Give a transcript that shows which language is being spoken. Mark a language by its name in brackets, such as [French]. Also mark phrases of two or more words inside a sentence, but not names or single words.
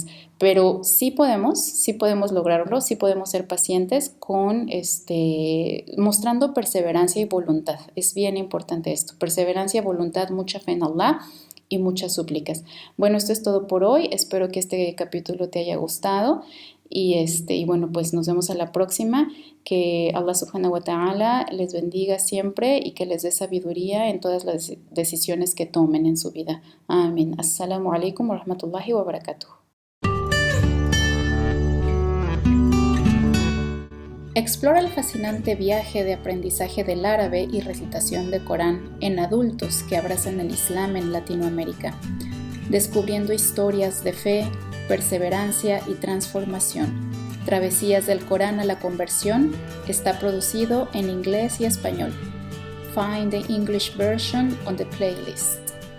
[Spanish] Pero sí podemos lograrlo, sí podemos ser pacientes con mostrando perseverancia y voluntad. Es bien importante esto, perseverancia, voluntad, mucha fe en Allah y muchas súplicas. Bueno, esto es todo por hoy. Espero que este capítulo te haya gustado Y bueno, pues nos vemos a la próxima. Que Allah [Arabic] سبحانه وتعالى [Spanish] les bendiga siempre y que les dé sabiduría en todas las decisiones que tomen en su vida. Amén. [Arabic] السلام عليكم ورحمة الله وبركاته. [Spanish] Explora el fascinante viaje de aprendizaje del árabe y recitación de Corán en adultos que abrazan el Islam en Latinoamérica, descubriendo historias de fe, perseverancia y transformación. Travesías del Corán a la conversión está producido en inglés y español. [English] Find the English version on the playlist.